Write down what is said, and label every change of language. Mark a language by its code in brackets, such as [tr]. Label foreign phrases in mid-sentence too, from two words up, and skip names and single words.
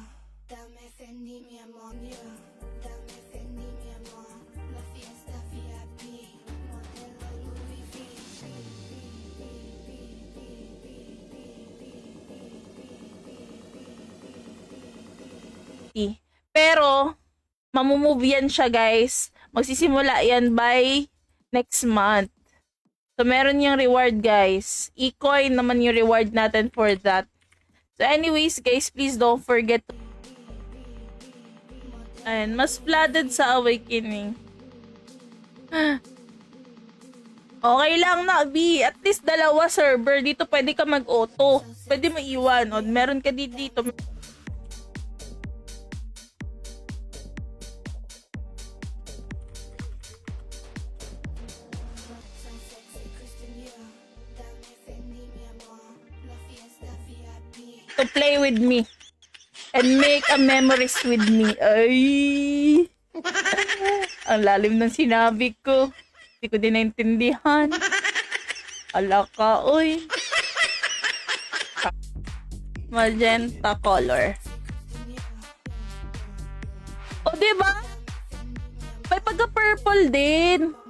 [es] Dame Fendi, mi amor. Dior. Dame Fendi, mi amor. La fiesta VIP. Modelo Louis V. [tl] Pero mamumove yan siya, guys. Magsisimula yan [en] by next month. [tl] So meron yung reward, guys. E-coin naman yung reward natin [en] for that. So anyways, guys, please don't forget. [tl] And mas flooded sa Awakening. Okay lang na, B. At least dalawa server. Dito pwede ka mag-auto. Pwede mo iwan. O, meron ka dito. [en] So sexy, Christian Dior. [es] Dame Fendi, mi amor. La fiesta VIP. [en] To play with me. And make a memories with me. [tl] Ay. Ang lalim ng sinabi ko. Hindi ko din naintindihan. Ala ka, uy. [en] Magenta color. [tl] O, diba? May pagka-purple din.